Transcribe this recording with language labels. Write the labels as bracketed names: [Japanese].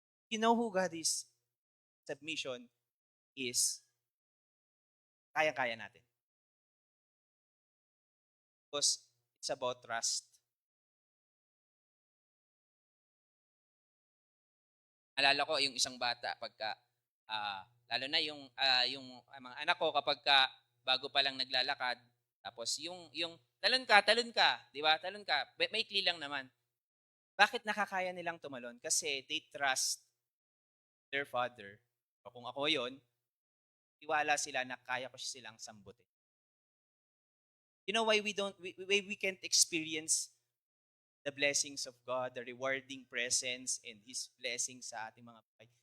[English] You know who God is? Submission is [Filipino] kaya-kaya natin. [English] Because it's about trust. [Filipino] Alala ko yung isang bata pagka lalo na yung mga anak ko kapag bago pa lang naglalakad, tapos yung talon ka, 'di ba? Talon ka. Maikli lang naman. Bakit nakakaya nilang tumalon? [English] Kasi they trust their father. [Filipino] O kung ako 'yon, tiwala sila na kaya ko silang sambutin. [English] You know why we can't experience the blessings of God, the rewarding presence and His blessings [Filipino] sa ating mga buhay?